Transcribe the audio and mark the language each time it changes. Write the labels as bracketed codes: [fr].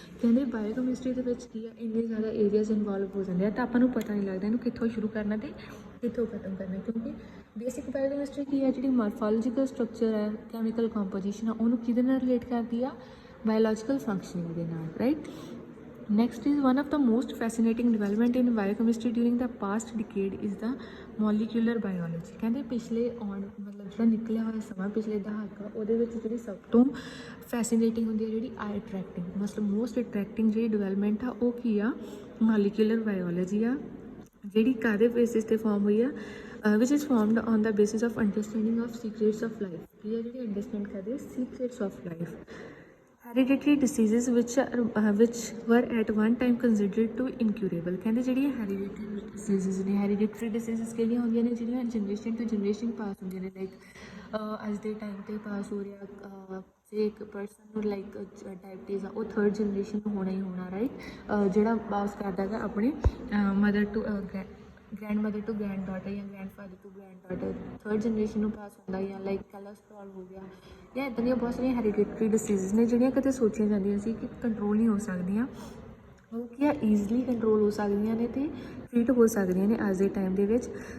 [pa] ਕਹਿੰਦੇ ਬਾਇਓਕੈਮਿਸਟਰੀ ਦੇ ਵਿੱਚ ਕੀ ਆ, ਇੰਨੇ ਜ਼ਿਆਦਾ ਏਰੀਆਜ਼ ਇਨਵੋਲਵ ਹੋ ਜਾਂਦੇ ਆ ਤਾਂ ਆਪਾਂ ਨੂੰ ਪਤਾ ਨਹੀਂ ਲੱਗਦਾ ਇਹਨੂੰ ਕਿੱਥੋਂ ਸ਼ੁਰੂ ਕਰਨਾ ਅਤੇ ਕਿੱਥੋਂ ਖਤਮ ਕਰਨਾ, ਕਿਉਂਕਿ ਬੇਸਿਕ ਬਾਇਓਕੈਮਿਸਟਰੀ ਕੀ ਹੈ, ਜਿਹੜੀ ਮਾਰਫੋਲੋਜੀਕਲ ਸਟਰਕਚਰ ਹੈ, ਕੈਮੀਕਲ ਕੰਪੋਜੀਸ਼ਨ ਆ, ਉਹਨੂੰ ਕਿਹਦੇ ਨਾਲ ਰਿਲੇਟ ਕਰਦੀ ਆ, ਬਾਇਓਲੋਜੀਕਲ ਫੰਕਸ਼ਨਿੰਗ ਦੇ ਨਾਲ, right. [en] Next is one of the most fascinating development in biochemistry during the past decade is the molecular biology। [pa] ਕਹਿੰਦੇ ਪਿਛਲੇ ਮਤਲਬ ਜਿਹੜਾ ਨਿਕਲਿਆ ਹੋਇਆ ਸਮਾਂ, ਪਿਛਲੇ ਦਹਾਕਾ, ਉਹਦੇ ਵਿੱਚ ਜਿਹੜੀ ਸਭ ਤੋਂ ਫੈਸੀਨੇਟਿੰਗ ਹੁੰਦੀ ਹੈ, ਜਿਹੜੀ ਆਈ ਅਟਰੈਕਟਿੰਗ, ਮਤਲਬ ਮੋਸਟ ਅਟਰੈਕਟਿੰਗ ਜਿਹੜੀ ਡਿਵੈਲਪਮੈਂਟ ਆ ਉਹ ਕੀ ਆ, ਮਾਲੀਕੂਲਰ ਬਾਇਓਲੋਜੀ ਆ, ਜਿਹੜੀ ਕਾਹਦੇ ਬੇਸਿਸ 'ਤੇ ਫਾਰਮ ਹੋਈ ਆ, [en] which is formed on the basis of understanding of secrets of life। [pa] ਕੀ ਆ ਜਿਹੜੀ ਅੰਡਰਸਟੈਂਡ ਕਰਦੇ [en] secrets of life। Hereditary diseases which were at one time considered to incurable। [pa] ਕਹਿੰਦੇ ਜਿਹੜੀਆਂ ਹੈਰੀਡਿਟਰੀ ਡਿਸੀਜ਼ਸ ਨੇ, ਹੈਰੀਡਿਟਰੀ ਡਿਸੀਜ਼ਸ ਕਿਹੜੀਆਂ ਹੁੰਦੀਆਂ ਨੇ, ਜਿਹੜੀਆਂ ਜਨਰੇਸ਼ਨ ਤੋਂ ਜਨਰੇਸ਼ਨ ਪਾਸ ਹੁੰਦੀਆਂ ਨੇ। ਲਾਈਕ ਅੱਜ ਦੇ ਟਾਈਮ 'ਤੇ ਪਾਸ ਹੋ ਰਿਹਾ, ਜੇ ਇੱਕ ਪਰਸਨ ਨੂੰ ਲਾਈਕ ਡਾਇਬਟੀਜ਼ ਆ, ਉਹ ਥਰਡ ਜਨਰੇਸ਼ਨ ਨੂੰ ਹੋਣਾ ਹੀ ਹੋਣਾ, ਰਾਈਟ। ਜਿਹੜਾ ਪਾਸ ਕਰਦਾ ਗਾ ਆਪਣੇ [en] mother to grandmother to granddaughter [pa] ਜਾਂ grand father to grand daughter, third generation ਨੂੰ ਪਾਸ ਹੁੰਦਾ, ਜਾਂ ਲਾਈਕ ਕੋਲੈਸਟਰੋਲ ਹੋ ਗਿਆ, ਜਾਂ ਇੱਦਾਂ ਦੀਆਂ ਬਹੁਤ ਸਾਰੀਆਂ ਹੈਰੀਡਿਟਰੀ ਡਿਸੀਜ਼ਸ ਨੇ ਜਿਹੜੀਆਂ ਕਦੇ ਸੋਚੀਆਂ ਜਾਂਦੀਆਂ ਸੀ ਕਿ ਕੰਟਰੋਲ ਨਹੀਂ ਹੋ ਸਕਦੀਆਂ, ਉਹ ਕੀ ਆ ਈਜ਼ਲੀ ਕੰਟਰੋਲ ਹੋ ਸਕਦੀਆਂ ਨੇ ਅਤੇ ਟ੍ਰੀਟ ਹੋ ਸਕਦੀਆਂ ਨੇ ਅੱਜ ਦੇ ਟਾਈਮ ਦੇ ਵਿੱਚ।